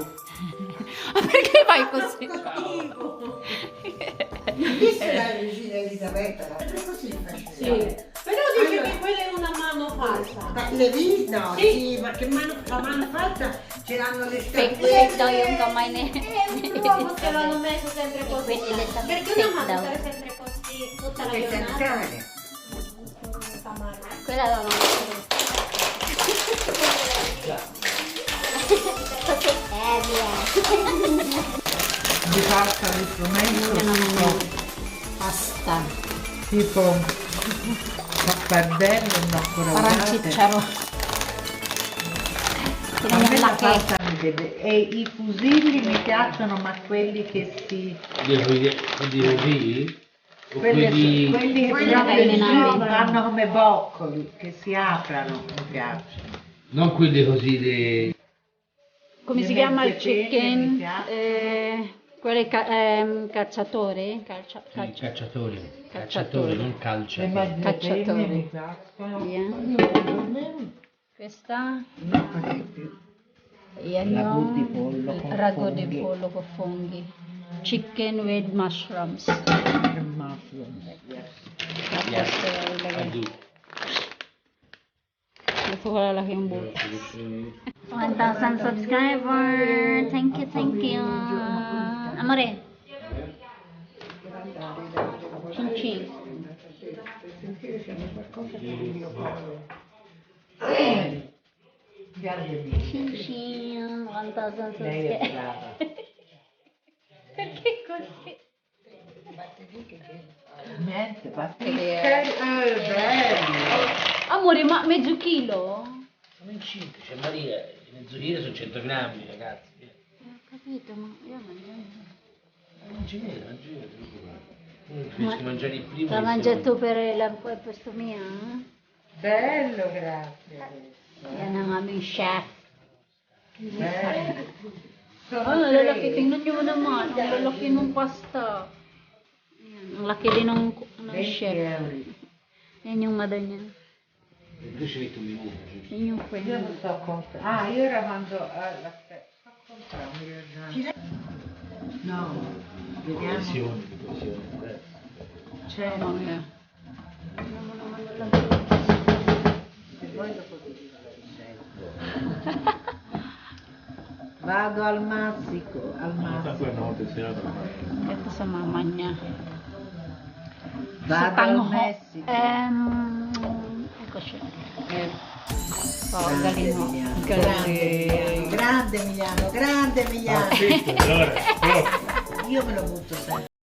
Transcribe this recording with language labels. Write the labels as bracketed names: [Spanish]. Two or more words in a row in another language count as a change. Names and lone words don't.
[Italian] Perché fai così? Viste la regina Elisabetta? Sempre così faceva. Sì. Però dice che quella è una mano falsa. Ma le viste? No, Sì. sì, ma che mano, la mano falsa ce l'hanno le [Filipino] Fake [Italian] statuette. [Filipino] daw yung kamay ni... [Italian] È un uomo che l'hanno messo sempre così. Quindi le sta- Perché [Filipino] fake [Italian] una mano [Filipino] daw. [Italian] stare sempre così tutta la Le giornata. zanzare. Fa male. Quella la non Via. Mi passa l'istrumento Pasta. tipo pappadello, no, ancora [Filipino] Parang [Italian] usate. [Filipino] chicharo. [Italian] A [Filipino] Tingnan [Italian] me [Filipino] yung [Italian] la [Filipino] laki. [Italian] pasta mi deve. E i fusilli mi piacciono, ma quelli che si... Quelli così? O Quelli che proprio in ambito. fanno come boccoli, che si aprono, mi piacciono. Non quelli così di... Come Le si chiama il mezze penne mi chicken? piace. Quelli cacciatori? Cacciatori. Cacciatori. Cacciatori, non Le calciatori. mezze Cacciatori. penne mi piacciono. [Filipino] Yan. Questa? Yan [Italian] Ragù di [Filipino] yung [Italian] pollo con ragu di funghi. pollo con funghi. [English] Chicken with mushrooms. Mushroom, yes. [Filipino] Tapos ilagay. Adu. Ito ko lalaki yung buto. 1,000 subscriber. [English] Thank you. [Italian] Amore. Chin chin. Chin chin. 1,000 Lei è [Filipino] subscriber. [Italian] brava. Perché così? Niente, basta. Vedere. Bello. Amore, ma mezzo chilo? Sono in 5, c'è Maria, mezzo chilo sono 100 grammi, ragazzi. Ho capito, ma io mangio. Non ci vedo, non ci vedo. Preferisco mangiare il primo. La e il mangia secondo. tu per questo mio? Bello, grazie. [Filipino] Yan ang aming chef. [Italian] Bello. [Filipino] Oh, lalaki. Tingnan nyo naman. Ang lalaki ng pasta. Ayan, ang laki din ng 20 chef. euro. Yan yung mother niya. [Italian] Tu ci metti un minuto. [Filipino] Yan yung friend [Italian] Io [Filipino] niya. [Italian] non sto comprando. Ah, io ero quando... aspetta, sto comprando, mi ricordo. No, vediamo. Pressione. C'è... Mamma mia. Se vuoi dopo ti dico la ricetta. Vado al mazzico, al mazzico. [Filipino] Ito sa mama niya. [Italian] Vado al Tangho. Messico. [Filipino] Ecco siya. Oh, galing mo. [Italian] Grande Emiliano, grande Emiliano. Allora, Io me lo butto sempre.